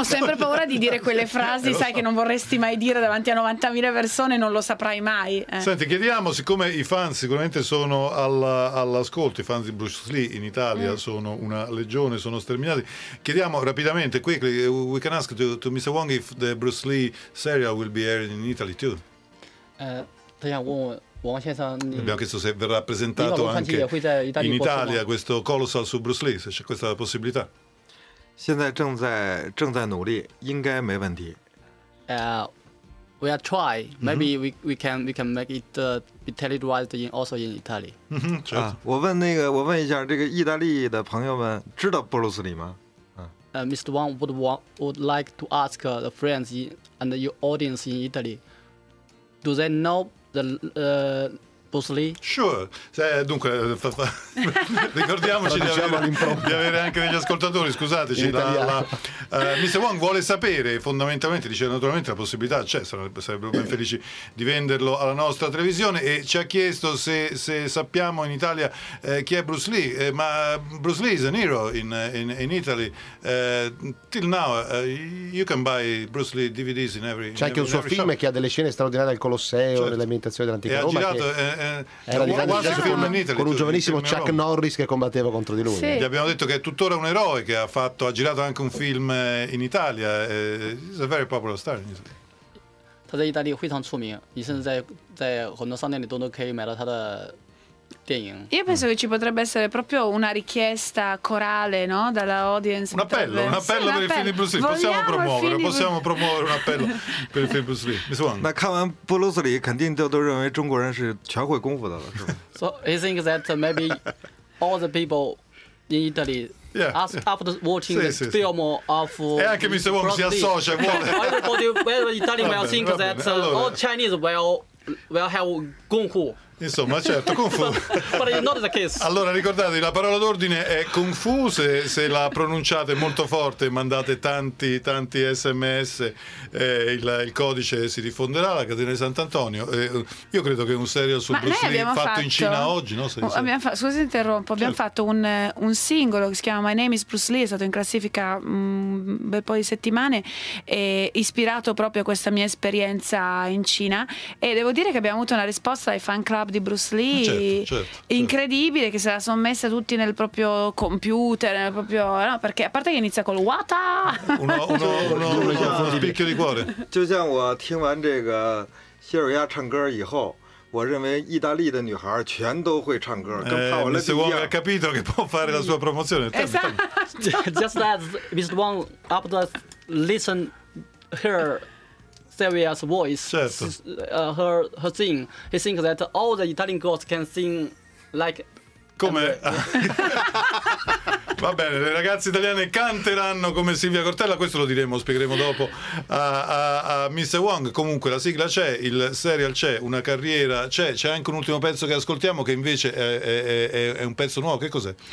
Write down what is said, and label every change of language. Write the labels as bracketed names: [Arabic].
[Italian] Ho sempre paura di dire quelle frasi, sai, che non vorresti mai dire davanti a 90.000 persone, non lo saprai mai. Senti, chiediamo, siccome i fan sicuramente sono all'ascolto, i fan di Bruce Lee in Italia sono una legione, sono sterminati, chiediamo rapidamente, [English] quickly, we can ask to Mr. Wong if the Bruce Lee serial will be aired in Italy too. [Italian] Abbiamo chiesto se verrà presentato anche in Italia questo Colossal su Bruce Lee, se c'è questa possibilità. [English] We are try, maybe we can make it be televised in also in Italy. [Chinese] 我问一下这个意大利的朋友们知道 Bruce Lee 吗？ [English] Mr. Wang would like to ask the friends and your audience in Italy, do they know Bruce Lee? Sure. [Italian] Dunque, ricordiamoci di avere anche degli ascoltatori, scusateci. Mr. Wong vuole sapere, fondamentalmente, dice naturalmente la possibilità c'è, sarebbero ben felici di venderlo alla nostra televisione, e ci ha chiesto se sappiamo in Italia chi è Bruce Lee. [English] Ma Bruce Lee is a hero in Italy. Till now, you can buy Bruce Lee DVDs in every. [Italian] C'è anche un suo film che ha delle scene straordinarie al Colosseo, cioè, nell'ambientazione dell'antica Roma. Con un giovanissimo Chuck Norris che combatteva contro di lui. Sì. Gli abbiamo detto che è tuttora un eroe, che ha girato anche un film in Italia. [English] He's a very popular star. In Italy. [Chinese] 他在意大利非常出名，你甚至在很多商店里都可以买到他的电影. [Italian] Io penso che ci potrebbe essere proprio una richiesta corale, no? Dalla audience. Un appello, un appello per il film di Bruce Lee. Possiamo promuovere, possiamo promuovere un appello per il film di Bruce Lee. Mi suona. [Chinese] 那看完 Bruce Lee, 肯定都认为中国人是全会功夫的了，是吧？ [English] So I think that maybe all the people in Italy. Yeah. After watching the film of [Italian] e anche Mr. Wong si associa, vuole. [English] Everybody, well, Italian will think that all Chinese will have kung fu. [Italian] Insomma, certo, kung fu. [English] But it's not the case. [Italian] Allora, ricordate, la parola d'ordine è kung fu. Se la pronunciate molto forte, mandate tanti, tanti sms, il codice si diffonderà, la catena di Sant'Antonio. Io credo che un serial su Bruce Lee fatto in Cina oggi, no? Scusi, interrompo. Abbiamo fatto un singolo che si chiama My Name is Bruce Lee, è stato in classifica un bel po' di settimane, e ispirato proprio a questa mia esperienza in Cina. E devo dire che abbiamo avuto una risposta ai fan club di Bruce Lee, certo, incredibile, che se la sono messa tutti nel proprio computer, nel proprio, no, perché a parte che inizia col wata, uno spicchio di cuore. [Chinese] 就像我听完这个谢尔亚唱歌以后 [English] Mr. [Italian] Wong ha capito che può fare la sua promozione. [English] Just that Mr. Wong after listen her Sylvia's voice, [Italian] certo. [English] her sing. He thinks that all the Italian girls can sing like. [Italian] Come. Va bene, le ragazze italiane canteranno come Silvia Cortella, questo lo diremo, spiegheremo dopo a Mr. Wong. Comunque la sigla c'è, il serial c'è, una carriera c'è, c'è anche un ultimo pezzo che ascoltiamo che invece è un pezzo nuovo, che cos'è?